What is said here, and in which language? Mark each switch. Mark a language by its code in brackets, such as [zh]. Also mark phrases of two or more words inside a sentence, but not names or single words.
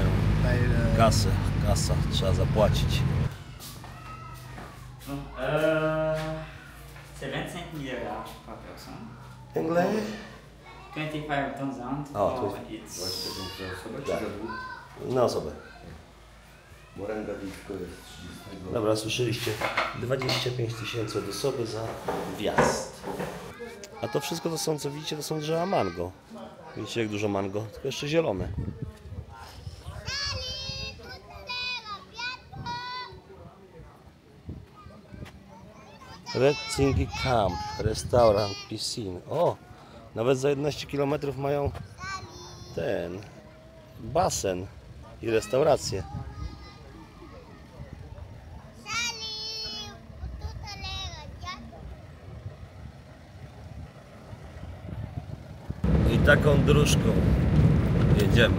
[pl] Kasa, trzeba zapłacić. [fr] C'est 25 000 $ par personne. [en] English? 25,000 Oh, for 20. each. [pl] 25 za osobę czy za dwóch? Na osobę. Morenga Disco jest 30. Dobra, słyszeliście? 25 000 od osoby za wjazd. A to wszystko to są, co widzicie, to są drzewa mango. Widzicie jak dużo mango? Tylko jeszcze zielone. Red Singui Camp, [fr] restaurant, piscine. [pl] O! Nawet za 11 km mają ten basen i restaurację. I taką dróżką jedziemy.